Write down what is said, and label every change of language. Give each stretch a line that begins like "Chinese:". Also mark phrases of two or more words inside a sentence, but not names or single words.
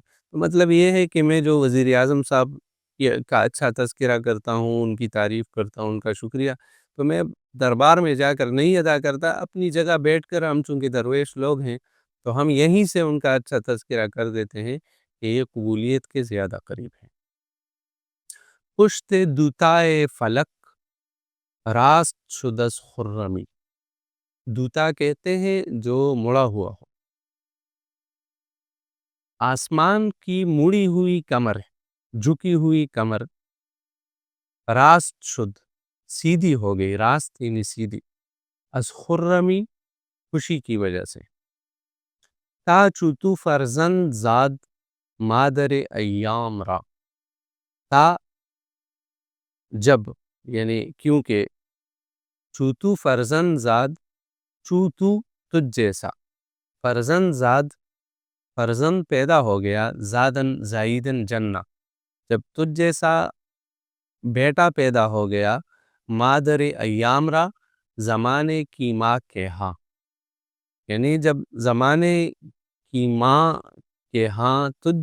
Urdu: تو مطلب یہ ہے کہ میں جو وزیر اعظم صاحب کا اچھا تذکرہ کرتا ہوں، ان کی تعریف کرتا ہوں، ان کا شکریہ، تو میں دربار میں جا کر نہیں ادا کرتا، اپنی جگہ بیٹھ کر، ہم چونکہ درویش لوگ ہیں تو ہم یہیں سے ان کا اچھا تذکرہ کر دیتے ہیں کہ یہ قبولیت کے زیادہ قریب ہے.
Persian: پشت دوتائے فلک راست شدس خرمی،
Urdu: دوتا کہتے ہیں جو مڑا ہوا ہو. آسمان کی مڑی ہوئی کمر، جھکی ہوئی کمر،
Persian: راست شد
Urdu: سیدھی ہو گئی، راست یعنی سیدھی،
Persian: از خرمی
Urdu: خوشی کی وجہ سے۔
Persian: تا چوتو فرزند زاد مادر ایام را،
Urdu: تا جب یعنی کیونکہ
Persian: چوتو فرزند زاد،
Urdu: چوتو تجھ جیسا،
Persian: فرزند زاد
Urdu: فرزند پیدا ہو گیا،
Persian: زادن زائیدن
Urdu: جنہ جب تجھ جیسا بیٹا پیدا ہو گیا،
Persian: مادر ایام را
Urdu: زمانے کی ماں کے ہاں، یعنی جب زمانے کی ماں کے ہاں تجھ